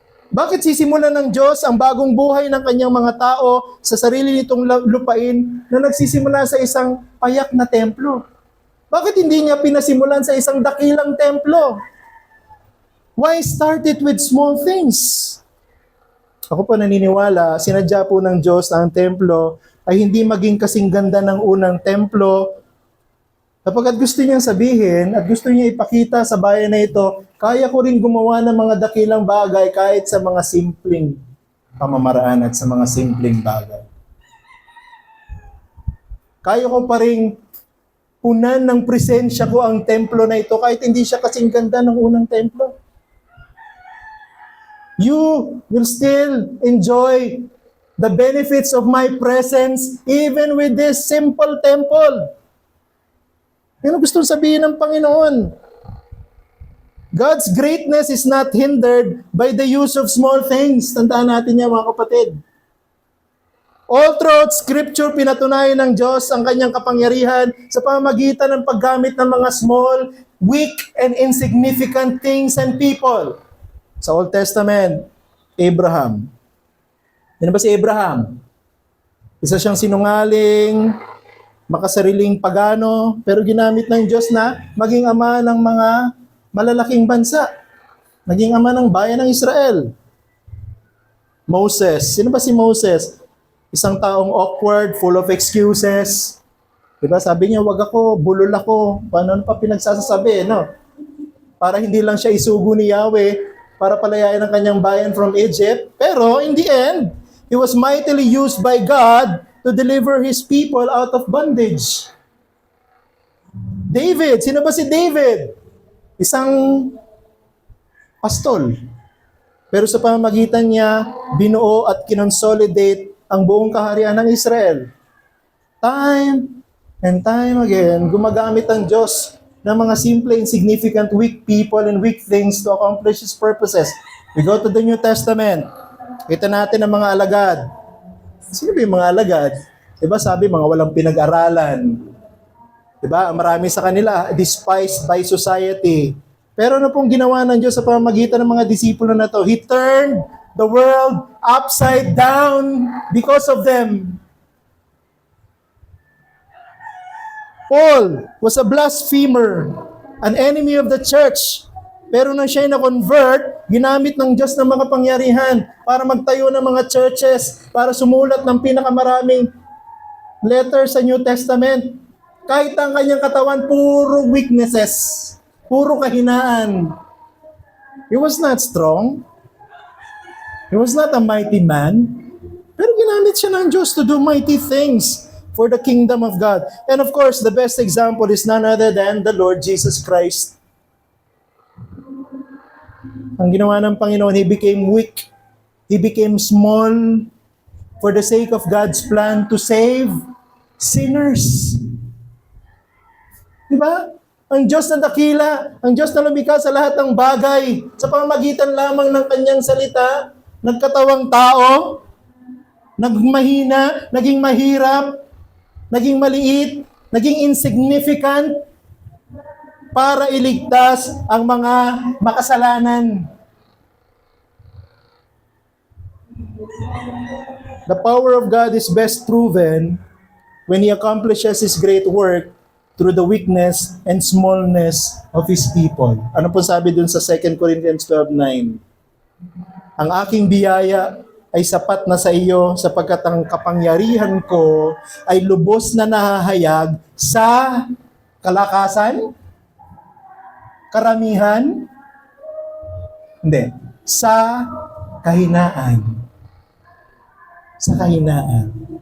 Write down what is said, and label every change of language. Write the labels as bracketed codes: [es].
[tl] Bakit sisimulan ng Diyos ang bagong buhay ng kanyang mga tao sa sarili nitong lupain na nagsisimula sa isang payak na templo? Bakit hindi niya pinasimulan sa isang dakilang templo? [en] Why start it with small things? [tl] Ako po naniniwala, sinadya po ng Diyos na ang templo ay hindi maging kasing ganda ng unang templo. Kapag gusto niyang sabihin at gusto niya ipakita sa bayan na ito, kaya ko rin gumawa ng mga dakilang bagay kahit sa mga simpleng pamamaraan at sa mga simpleng bagay. Kaya ko pa rin punan ng presensya ko ang templo na ito kahit hindi siya kasing ganda ng unang templo. [en] You will still enjoy the benefits of my presence even with this simple temple. [tl] Yan ang gustong sabihin ng Panginoon. [en] God's greatness is not hindered by the use of small things. [tl] Tandaan natin yan, mga kapatid. [en] All throughout Scripture, [tl] pinatunayan ng Diyos ang kanyang kapangyarihan sa pamamagitan ng paggamit ng mga [en] small, weak, and insignificant things and people. [tl] Sa Old Testament, Abraham. Yan ba si Abraham? Isa siyang sinungaling, makasariling pagano, pero ginamit ng Diyos na maging ama ng mga malalaking bansa. Naging ama ng bayan ng Israel. Moses. Sino ba si Moses? Isang taong awkward, [en] full of excuses. [tl] Diba? Sabi niya, wag ako, bulol ako. Paano pa pinagsasasabi, no? Para hindi lang siya isugo ni Yahweh, para palayain ang kanyang bayan [en] from Egypt. Pero in the end, he was mightily used by God to deliver His people out of bondage. [tl] David. Sino ba si David? Isang pastol. Pero sa pamamagitan niya, binuo at kinonsolidate ang buong kaharian ng Israel. [en] Time and time again, [tl] gumagamit ang Diyos ng mga [en] simple, insignificant, weak people and weak things to accomplish His purposes. We go to the New Testament. [tl] Kita natin ang mga alagad. Sino ba yung mga alagad? Diba sabi, mga walang pinag-aralan. Diba? Marami sa kanila, [en] despised by society. [tl] Pero ano pong ginawa ng Diyos sa pamamagitan ng mga disipulo na to? [en] He turned the world upside down because of them. Paul was a blasphemer, an enemy of the church. [tl] Pero nang siya'y na-convert, ginamit ng Diyos ng mga pangyarihan para magtayo ng mga churches, para sumulat ng pinakamaraming letter sa New Testament. Kahit ang kanyang katawan, puro weaknesses, puro kahinaan. [en] He was not strong. He was not a mighty man. [tl] Pero ginamit siya ng Diyos [en] to do mighty things for the kingdom of God. And of course, the best example is none other than the Lord Jesus Christ. [tl] Ang ginawa ng Panginoon, [en] He became weak. He became small for the sake of God's plan to save sinners. [tl] Diba? Ang Diyos na dakila, ang Diyos na lumikha sa lahat ng bagay, sa pamamagitan lamang ng kanyang salita, nagkatawang tao, naging mahina, naging mahirap, naging maliit, naging insignificant, para iligtas ang mga makasalanan. [en] The power of God is best proven when He accomplishes His great work through the weakness and smallness of His people. [tl] Ano po sabi dun sa 2 Corinthians 12:9? Ang aking biyaya ay sapat na sa iyo sapagkat ang kapangyarihan ko ay lubos na nahahayag sa kalakasan, karamihan, hindi, sa kahinaan. Sa kahinaan.